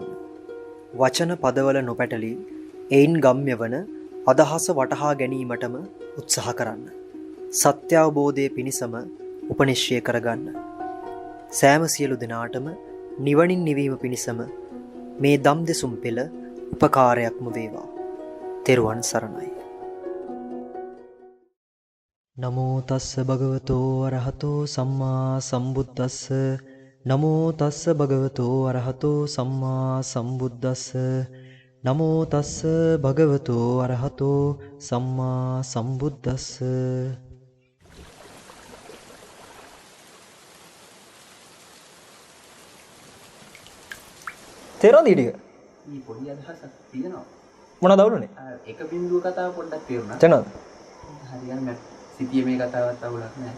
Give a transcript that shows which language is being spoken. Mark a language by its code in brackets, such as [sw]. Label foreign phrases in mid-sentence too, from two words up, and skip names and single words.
[si] වචන පදවල නොපැටලී එයින් ගම්‍ය වන අදහස වටහා ගැනීමටම උත්සාහ කරන්න. සත්‍ය අවබෝධය පිණිසම උපනිශ්චය කරගන්න. සෑම සියලු දෙනාටම නිවනින් නිවීම පිණිසම මේ දම් දෙසුම් පෙළ උපකාරයක්ම වේවා. තෙරුවන් සරණයි. [pi] නමෝ තස්ස භගවතෝ අරහතෝ සම්මා සම්බුද්දස්ස. නමෝ තස්ස භගවතෝ අරහතෝ සම්මා සම්බුද්දස්ස. නමෝ තස්ස භගවතෝ අරහතෝ සම්මා සම්බුද්දස්ස. [si] තේරෙනවද ඊටික? මේ පොඩි අදහසක් තියෙනවා. මොනවද අවුලනේ? එක බිඳුව කතාව පොඩ්ඩක් තේරුණා. තේරෙනවද? හරියට මම සිටියේ මේ කතාවත් අවුලක් නැහැ.